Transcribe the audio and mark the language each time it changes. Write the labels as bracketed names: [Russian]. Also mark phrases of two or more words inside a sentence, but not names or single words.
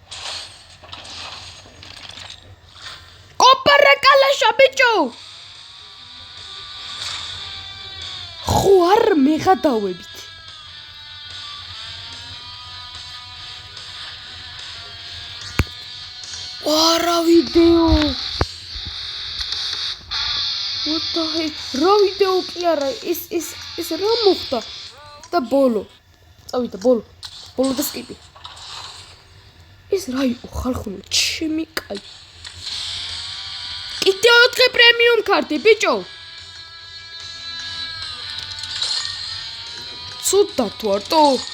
[Georgian] ოპა, რა კალაშა ბიჭო! ხო, არ მეღადავებით. რა ვიდეო. [English] What the heck? [Georgian] რა ვიდეო კი არა, ის რა მოხდა? და ბოლო. წავიდა ბოლო და skip. ის რა იყო ხალხო, ჩემი კაი. კიდე 4 პრემიუმ კარტი ბიჭო. ცუდა თუ არტო.